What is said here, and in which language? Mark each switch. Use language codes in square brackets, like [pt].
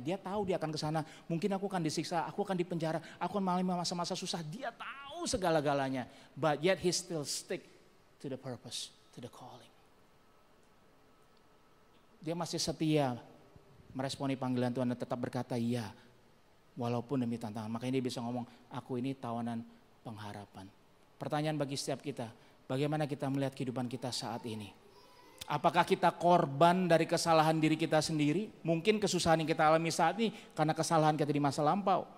[id] Dia tahu dia akan ke sana. Mungkin aku akan disiksa, aku akan dipenjara, aku akan mengalami masa-masa susah. Dia tahu segala-galanya. [en] But yet he still stick to the purpose, to the calling. [id] Dia masih setia meresponi panggilan Tuhan dan tetap berkata iya. Walaupun demi tantangan. Makanya dia bisa ngomong, aku ini tawanan pengharapan. Pertanyaan bagi setiap kita, bagaimana kita melihat kehidupan kita saat ini? Apakah kita korban dari kesalahan diri kita sendiri? Mungkin kesusahan yang kita alami saat ini karena kesalahan kita di masa lampau.